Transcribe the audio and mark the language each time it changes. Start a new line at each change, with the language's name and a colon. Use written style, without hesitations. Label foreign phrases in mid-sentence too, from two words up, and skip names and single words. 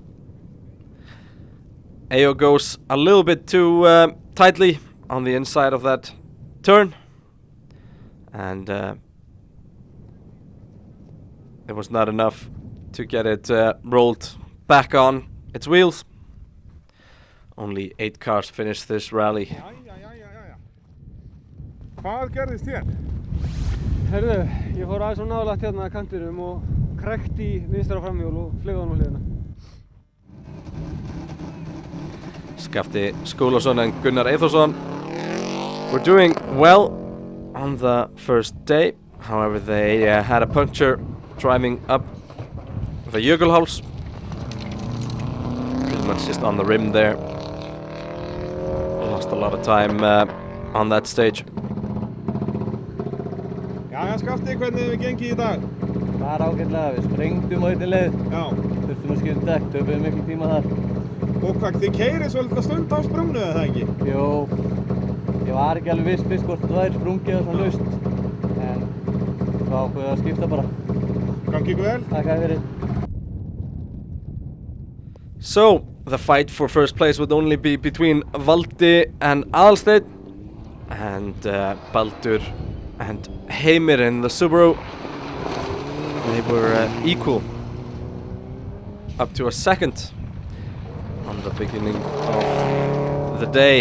English: Eyo goes a little bit too tightly on the inside of that turn, and it was not enough to get it rolled back on its wheels. Only 8 cars finished this rally.
Icelandic: Hvað gerðist hér? Herðu, ég fór aðeins nálægt hérna að kantinum og krækti í vinstra framhjól og flaug honum á hliðina.
English: Skafti Skúlason and Gunnar Eyþórsson were doing well on the first day. However, they had a puncture driving up the Jökulháls. Pretty much just on the rim there. Lost a lot of time on that stage.
Icelandic: Já, Skafti, hvernig hefur gengið í dag? Það er ágætlega, við sprengdum á einni leið. Já. Þurftum að skipta dekk, töpuðum miklu tíma þar. Og hvað, þið keyrið svolítið stund á sprungnu eða það ekki? Jú, ég var ekki alveg viss fyrst hvort það væri sprungið eða svona laust. En svo ákveðum við að skipta bara. Gangi ykkur vel? Takk fyrir.
English: So, the fight for first place would only be between Valdi and Aðalsteinn, and Baldur and Heimir in the Subaru. They were equal up to a second on the beginning of the day.